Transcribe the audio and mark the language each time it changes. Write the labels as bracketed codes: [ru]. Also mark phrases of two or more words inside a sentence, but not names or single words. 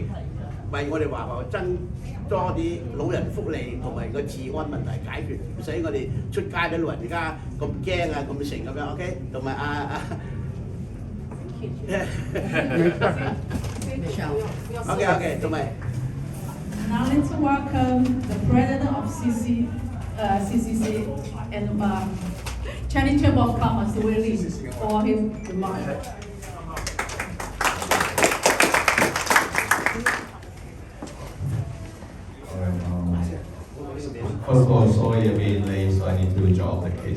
[yue] 為我哋華僑增多啲老人福利同埋個治安問題解決，唔使我哋出街啲老人家咁驚啊咁成咁樣 ，OK？同埋OK， 同埋。 [en] Now let's welcome the president of CCC and Chinese Chamber of Commerce, Willie, for his remarks. First of all, sorry I'm being late, so I need to drop the case.